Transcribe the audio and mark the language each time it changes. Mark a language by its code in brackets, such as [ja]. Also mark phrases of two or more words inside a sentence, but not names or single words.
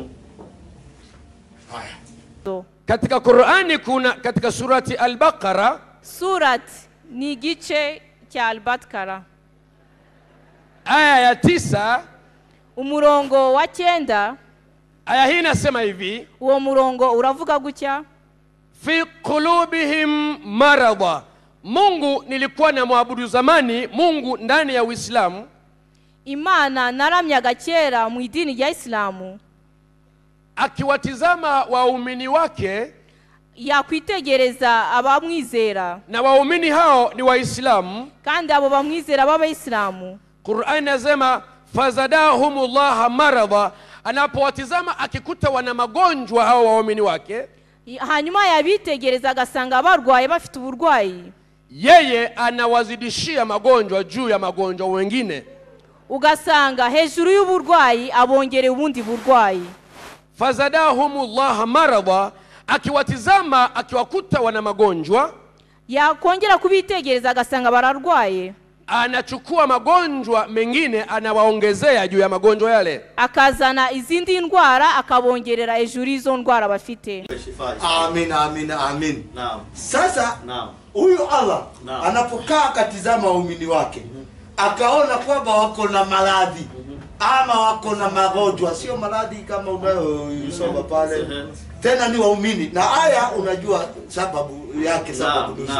[sw] Haya. Katika Qur'ani kuna katika surati Al-Baqara, [rw] Surat ni gice cha Al-Baqara. [sw] Aya ya 9, [rw] umurongo wa 9. [sw] Aya hii inasema hivi, [rw] uwo murongo uravuga gutya: [ar] في قلوبهم مرضا. [sw] Mungu nilikuwa na muabudu zamani Mungu ndani ya Uislamu. [rw] Imana naramyaga kera mu idini ya Islamu. [sw] Akiwatizama waumini wake, [rw] yakwitegereza abamwizera, [sw] na waumini hao ni Waislamu, [rw] kandi abo bamwizera b'Abayisilamu. [sw] Qur'an inasema [ar] فزادهم الله مرضا. [sw] Anapowatizama akikuta wana magonjwa hao waumini wake, [rw] hanyuma yabitegereza agasanga barwaye bafite uburwayi, [sw] yeye anawazidishia magonjwa juu ya magonjwa wengine. [rw] Ugasanga hejuru y'uburwayi abongere ubundi burwayi. [ar] فزادهم الله مرضا. [sw] Akiwatizama akiwakuta wana magonjwa, [rw] yakongera kubitegereza agasanga bararwaye, [sw] anachukua magonjwa mengine anawaongezea juu ya magonjwa yale, [rw] akazana izindi ndwara akabongerera hejuru izo ndwara bafite. [sw] Amin, amin, amin. Naam. Sasa huyu Allah anapokaa akatizama waumini wake, akaona kwamba wako na maradhi ama wako na magonjwa, sio maradhi kama unayosoma pale, tena ni waumini. Na aya unajua sababu yake, sababu nzuri.